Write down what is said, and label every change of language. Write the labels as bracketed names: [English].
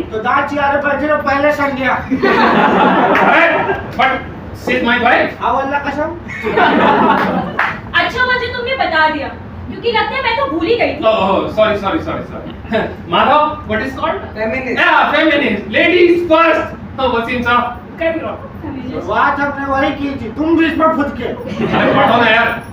[Hindi] तो दांत चियारे बैठे रहो, पहले संध्या। [English] अरे, but she's my wife. [Hindi] हाँ वल्ला कसम। अच्छा मुझे तुमने बता दिया, क्योंकि लगता है मैं तो भूल ही गई थी। [English] Oh, sorry. Madhav, what is called? Feminist. Yeah, feminist. Ladies first. Oh, Waseem साहब. [Hindi] कैसे हो? बात हमने वही की थी, तुम बीच में फुट के। अरे पढ़ो ना यार.